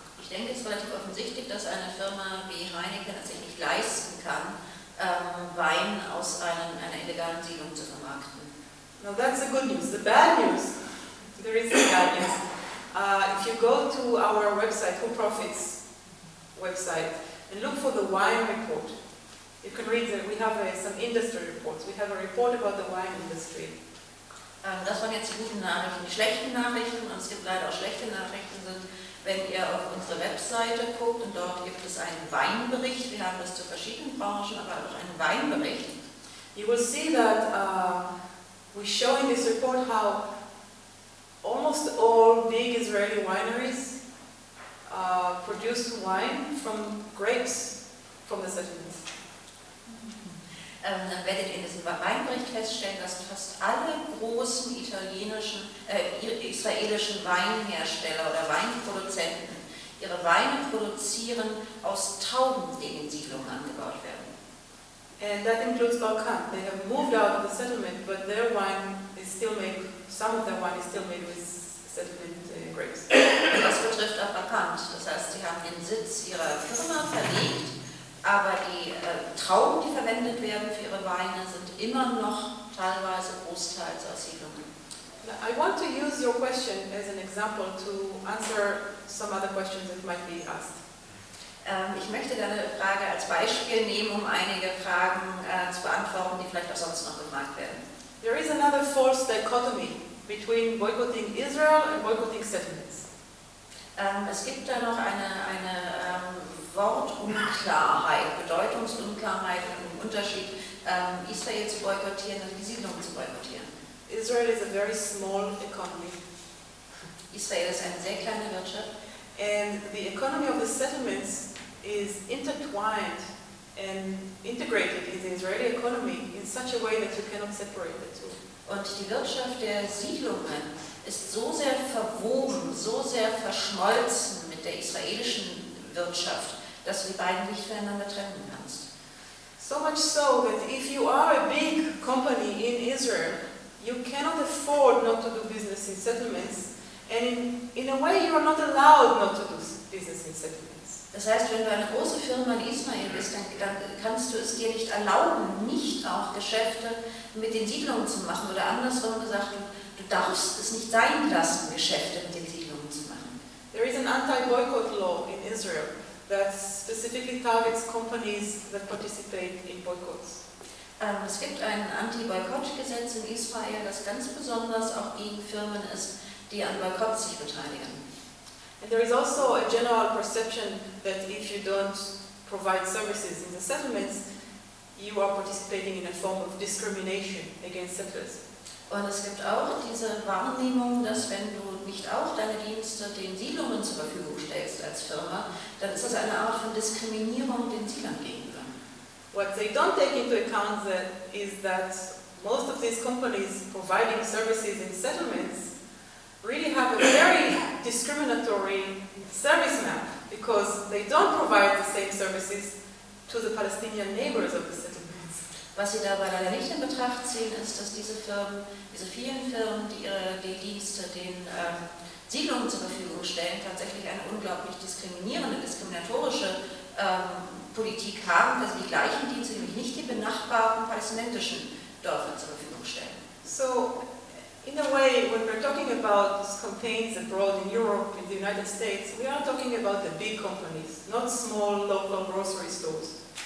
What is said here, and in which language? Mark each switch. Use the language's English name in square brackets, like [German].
[German] Ich denke, es ist relativ offensichtlich, dass eine Firma wie Heineken es sich nicht leisten kann, Wein aus einer illegalen Siedlung zu vermarkten. [English] Now that's the good news. The bad news. There is the bad news. If you go to our website, Who Profits website, and look for the wine report, you can read that we have some industry reports. We have a report about the wine industry. [German] Das waren jetzt die guten Nachrichten. Die schlechten Nachrichten, und es gibt leider auch schlechte Nachrichten, sind, wenn ihr auf unsere Webseite guckt, und dort gibt es einen Weinbericht. Wir haben das zu verschiedenen Branchen, aber auch einen Weinbericht. [English] You will see that we show in this report how almost all big Israeli wineries produce wine from grapes from the settlements. [German] Dann werdet ihr in diesem Weinbericht feststellen, dass fast alle großen israelischen Weinhersteller oder Weinproduzenten ihre Weine produzieren aus Tauben, die in den Siedlungen angebaut werden. [English] And that includes Balkan. They have moved out of the settlement, but their wine is still made. Some of their wine is still made with settlement grapes. [German] Und das betrifft auch Balkan. Das heißt, sie haben den Sitz ihrer Firma verlegt. Aber die Trauben, die verwendet werden für ihre Weine, sind immer noch teilweise großteils aus Siedlungen. [English] I want to use your question as an example to answer some other questions that might be asked. [German] Ich möchte deine Frage als Beispiel nehmen, um einige Fragen zu beantworten, die vielleicht auch sonst noch gefragt werden. [English] There is another false dichotomy between boycotting Israel and boycotting settlements. [German] Es gibt da noch eine Wortunklarheit, Bedeutungsunklarheit und im Unterschied, Israel zu boykottieren und die Siedlung zu boykottieren. [English] Israel is a very small economy. [German] Israel ist eine sehr kleine Wirtschaft. [English] And the economy of the settlements is intertwined and integrated in the Israeli economy in such a way that you cannot separate the two. [German] Und die Wirtschaft der Siedlungen ist so sehr verwoben, so sehr verschmolzen mit der israelischen Wirtschaft, dass du die beiden nicht voneinander trennen kannst. [English] So much so that if you are a big company in Israel, you cannot afford not to do business in settlements, and in a way you are not allowed not to do business in settlements. [German] Das heißt, wenn du eine große Firma in Israel bist, dann kannst du es dir nicht erlauben, nicht auch Geschäfte mit den Siedlungen zu machen, oder andersrum gesagt, du darfst es nicht sein lassen, Geschäfte mit den Siedlungen zu machen. [English] There is an anti-boycott law in Israel that specifically targets companies that participate in boycotts. [German] Es gibt ein Anti-Boykott-Gesetz in Israel, das ganz besonders auch gegen Firmen ist, die an Boykotts sich beteiligen. [English] And there is also a general perception that if you don't provide services in the settlements, you are participating in a form of discrimination against settlers. [German] Und es gibt auch diese Wahrnehmung, dass wenn du nicht auch deine Dienste den Siedlungen zur Verfügung stellst als Firma, dann ist das eine Art von Diskriminierung den Siedlern gegenüber. [English] What they don't take into account that is that most of these companies providing services in settlements really have a very discriminatory service map, because they don't provide the same services to the Palestinian neighbors of the settlements. [German] Was sie dabei leider nicht in Betracht ziehen, ist, dass diese Firmen, diese vielen Firmen, die ihre Dienste den Siedlungen zur Verfügung stellen, tatsächlich eine unglaublich diskriminierende, diskriminatorische Politik haben, dass sie die gleichen Dienste, nämlich nicht die benachbarten palästinensischen Dörfer zur Verfügung stellen. [English] So, in a way, when we're talking about campaigns abroad in Europe, in the United States, we are talking about the big companies, not small local grocery stores.